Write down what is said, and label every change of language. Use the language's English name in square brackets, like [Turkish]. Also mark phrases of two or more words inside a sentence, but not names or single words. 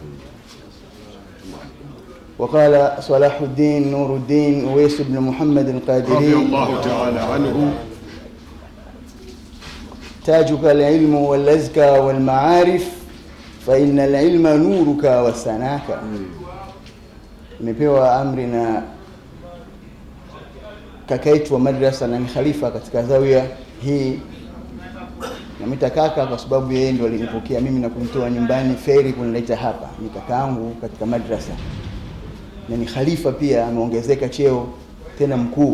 [Arabic] وقال صلاح الدين نور الدين أويس بن محمد القادري رضي الله تعالى عنه: تاجك العلم والأزكى والمعارف، فإن العلم نورك وسناك. [Swahili] Nimepewa amri na kaka yetu wa madrasa na ni khalifa katika zawia hii. Namita kaka kwa sababu yeye ndio alinipokea mimi na kunitoa nyumbani feri kunileta hapa. Ni kakaangu katika madrasa na ni khalifa pia, ameongezeka cheo tena mkuu.